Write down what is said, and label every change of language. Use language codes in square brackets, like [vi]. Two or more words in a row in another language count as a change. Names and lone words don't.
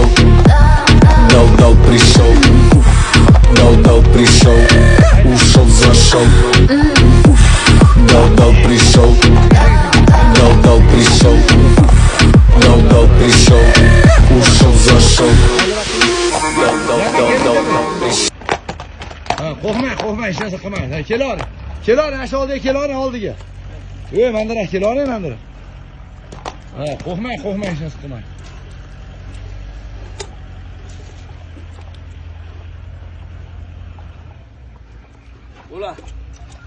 [uz] Дал-дал пришел. Дал-дал пришел. Ушел, зашел. Дал-дал пришел. Дал-дал пришел. Дал-дал пришел. Ушел, зашел. Дал-дал пришел. Qo'rqmang, hech narsa qilmaydi. Keling. Keling, ana shu oldiga keling, oldiga. Mandira, keling, mandira. Qo'rqmang, hech narsa qilmaydi. Ulan